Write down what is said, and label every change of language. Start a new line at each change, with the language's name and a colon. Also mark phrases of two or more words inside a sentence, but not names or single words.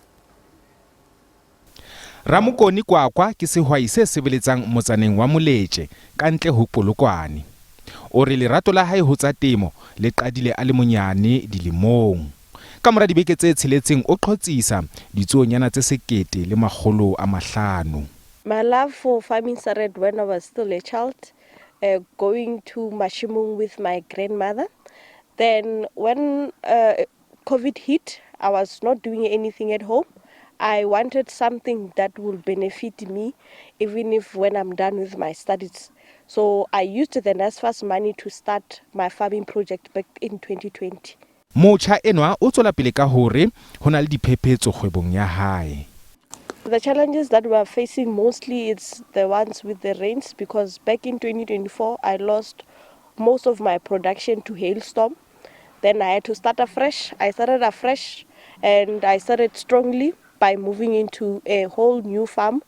Southern Sotho: Ramokoni Kwakwa ke sehwai se sebeletsang motsaneng wa Moletse ka ntle ho Polokwane. O re lerato la hae ho tsa temo le qadile a le monyane dilemong. Ka mora dibeke tse tsheletseng o qhotsisa ditsuonyana tse 1,500.
English: My love for farming started when I was still a child, going to Mashimung with my grandmother. Then when COVID hit, I was not doing anything at home. I wanted something that will benefit me, even if when I'm done with my studies. So I used the NSFAS money to start my farming project back in 2020.
Southern Sotho: Motjha enwa o tswela pele ka hore hona le diphephetso kgwebong ya hae.
English: The challenges that we are facing mostly it's the ones with the rains, because back in 2024 I lost most of my production to hailstorm. Then I had to start afresh. I started afresh and I started strongly by moving into a whole new farm.